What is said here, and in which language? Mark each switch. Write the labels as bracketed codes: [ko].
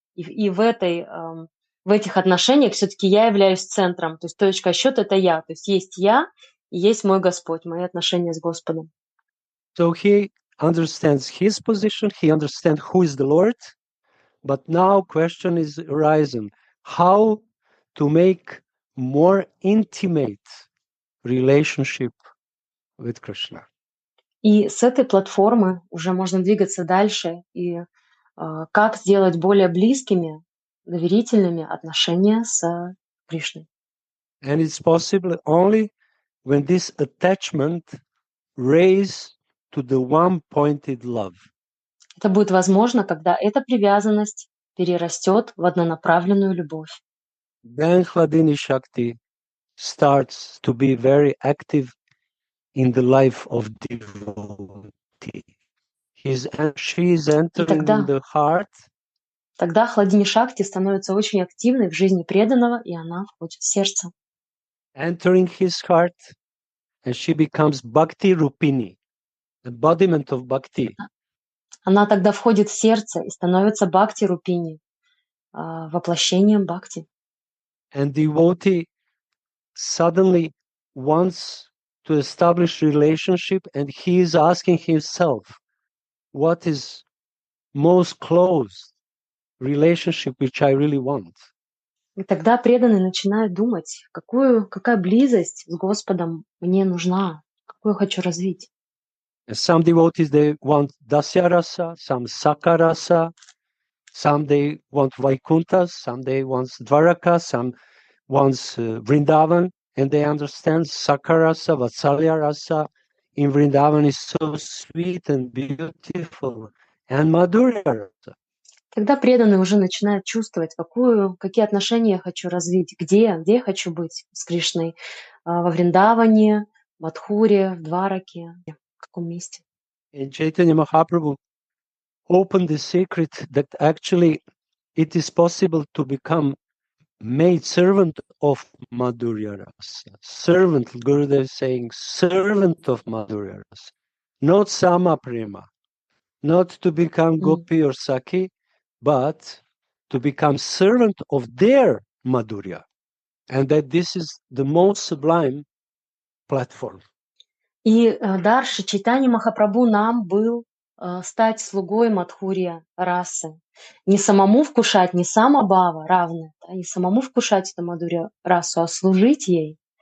[ru] И в этих отношениях все-таки я являюсь центром, то есть точка отсчета — это я, то есть я и есть мой Господь, мои отношения с Господом. [en] So he understands his position, he understands who is the Lord, but now question is arising, how to make more intimate relationship with Krishna. [ru] И с этой платформы уже можно двигаться дальше и как сделать более близкими, доверительными отношения с Кришной. [en] And it's possible only when this attachment raise to the one-pointed love. [ru] Это будет возможно, когда эта привязанность перерастет в однонаправленную любовь. [en] Then Hladini Shakti starts to be very active in the life of devotee. She is entering in the heart. [ru] Тогда Хладини Шакти становится очень активной в жизни преданного, и она входит в сердце. [en] Entering his heart, and she becomes Bhakti Rupini, embodiment of Bhakti. [ru] Она тогда входит в сердце и становится Бхакти Рупини, воплощением Бхакти. [en] And devotee suddenly wants to establish relationship, and he is asking himself, what is most close relationship which I really want? [ru] И тогда преданный начинает думать, какая близость с Господом мне нужна, какую я хочу развить. [en] And some devotees, they want Dasya Rasa, some Saka Rasa, some they want Vaikunthas, some they want Dvaraka, some wants Vrindavan, and they understand Saka Rasa, Vatsalya Rasa in Vrindavan is so sweet and beautiful, and Madhurya Rasa. [ru] Тогда преданный уже начинает чувствовать, какие отношения я хочу развить, где я хочу быть с Кришной, во Вриндаване, в Мадхуре, в Двараке, в каком месте. [en] And Chaitanya Mahaprabhu opened the secret that actually it is possible to become made servant of Madhurya Rasa. Servant, Gurudev is saying, servant of Madhurya Rasa. Not Sama Prema. Not to become Gopi or Saki, but to become servant of their Madhurya. And that this is the most sublime platform. [ru] И дар Шри Чайтаньи Махапрабху нам был стать слугой Мадхурья расы. Не самому вкушать, не самобава равны, да, не самому вкушать эту Мадхурья расу, а служить ей.